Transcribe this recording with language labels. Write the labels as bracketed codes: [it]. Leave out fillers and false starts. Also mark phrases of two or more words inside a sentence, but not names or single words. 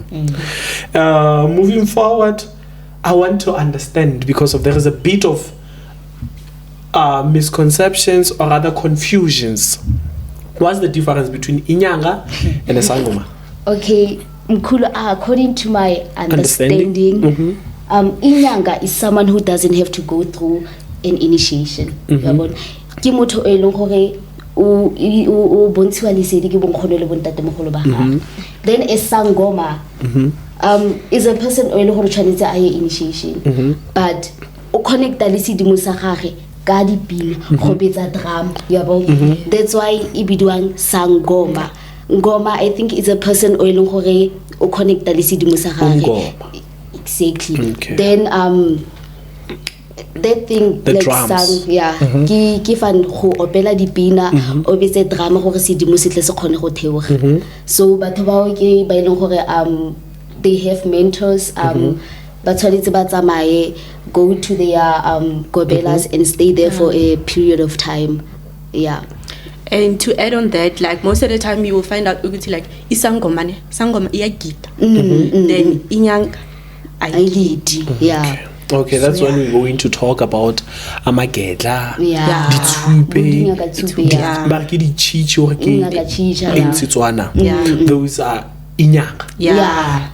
[en] Moving forward, I want to understand, because there is a bit of misconceptions or other confusions. What's the difference between Inyanga and a Sangoma? Okay, Mkhulu, according to my understanding, Inyanga is someone who doesn't have to go through an initiation. [tn] Ke motho e leng gore o bontshiwa lesedi ke bonkgono le bontatemogolo ba gagwe. [en] Then a Sangoma is a person [tn] o e leng gore tshwanetse a ye initiation, but o connecta le sedimo sa gagwe ka dipina go betsa drum. [en] That's why [tn] e bidiwang [en] Sangoma. [tn] Ngoma, [en] I think, is a person [tn] o e leng gore o connecta le sedimo sa gagwe. [en] Exactly. Okay. Then that thing, the like drums. [tn] Ke fan go opela dipina o betse drama gore sedimo se tle se kgone go theoga. So batho ba ke ba ileng gore [en] they have mentors, [tn] ba tshwanetse ba tsamaye, [en] go to their gobelas and stay there for a period of time. And to add on that, like most of the time you will find out like Sangoma iya gita, then Inyanga I lead. Okay, that's when we're going to talk about amagedla, those are Inyanga.